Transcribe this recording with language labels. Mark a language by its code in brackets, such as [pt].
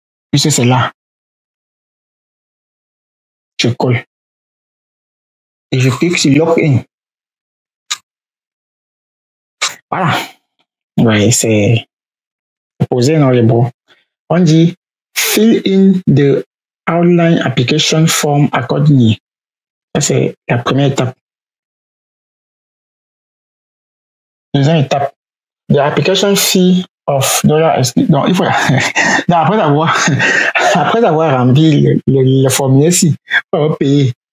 [fr] Puisque c'est là. Je colle. Et je clique sur Login. Voilà. Oui, c'est posé dans les bras. On dit [en] Fill in the outline application form accordingly. [fr] Ça, c'est la première étape. Deuxième étape. [en] The application fee of $. [fr] Donc, il faut. Donc, après avoir rempli le formulaire ici, il faut payer.